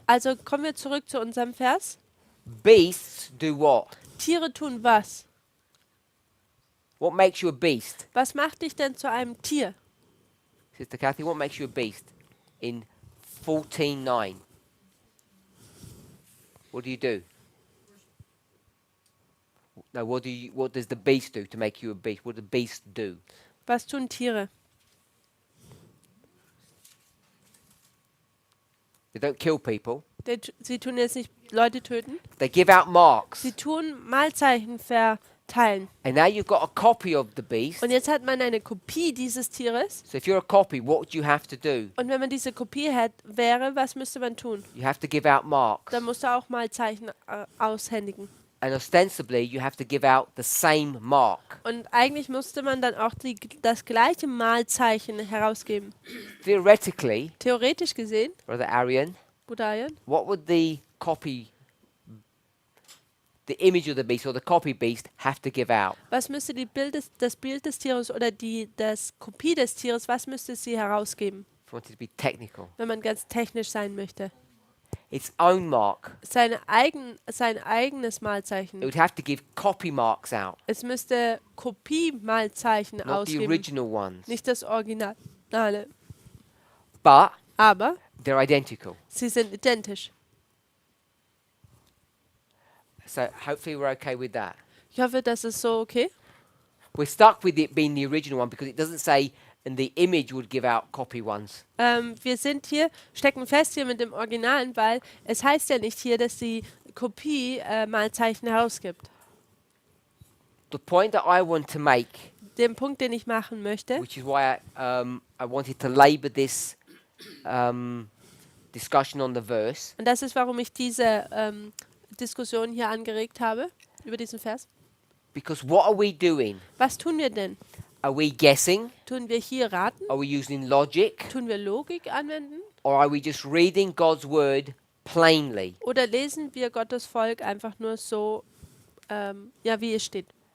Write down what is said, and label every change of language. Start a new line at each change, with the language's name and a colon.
German: Also kommen wir zurück zu unserem Vers.
English: beasts do what?
German: Tiere tun was?
English: What makes you a beast? Was macht dich denn zu einem Tier? Sister Kathy, what makes you a beast? In 14:9. What do? No, what does the beast do to make you a beast? What does the beast do?
German: Was tun Tiere?
English: They don't kill people.
German: Sie tun jetzt nicht Leute töten.
English: They give out marks.
German: Sie tun Mahlzeichen verteilen.
English: And now you've got a copy of the beast.
German: Und jetzt hat man eine Kopie dieses Tieres.
English: So if you're a copy, what would you have to do?
German: Und wenn man diese Kopie wäre, was müsste man tun?
English: You have to give out marks.
German: Dann musst du auch Mahlzeichen aushändigen.
English: And ostensibly, you have to give out the same mark.
German: Und eigentlich musste man dann auch das gleiche Mahlzeichen herausgeben.
English: Theoretically,
German: Theoretisch gesehen,
English: Brother Arian, Budayan, what would the image of the beast or the copy beast have to give out?
German: was müsste das Bild des Tieres oder das Kopie des Tieres, was müsste sie herausgeben,
English: If you wanted to be technical,
German: wenn man ganz technisch sein möchte?
English: its own mark.
German: Sein eigenes
English: It
German: Mahlzeichen.
English: would have to give copy marks out,
German: Es müsste Kopie-Mahlzeichen
English: not the
German: ausgeben,
English: original ones.
German: nicht das Originale.
English: But
German: Aber
English: they're identical.
German: sie sind identisch.
English: So hopefully we're okay with that.
German: Ich hoffe, das ist so okay.
English: We're stuck with it being the original one because it doesn't say, and the image would give out copy ones.
German: Wir stecken fest hier mit dem Originalen, weil es heißt ja nicht hier, dass die Kopie Mahlzeichen herausgibt.
English: The point that I want to make,
German: Den Punkt, den ich machen möchte,
English: which is why I wanted to labour this discussion on the verse,
German: und das ist, warum ich diese Diskussion hier angeregt habe, über diesen Vers.
English: because what are we doing?
German: Was tun wir denn?
English: Are we guessing?
German: Tun wir hier raten?
English: Are we using logic?
German: Tun wir Logik anwenden?
English: Or are we just reading God's word plainly?
German: Oder lesen wir Gottes Volk einfach nur so, wie es steht?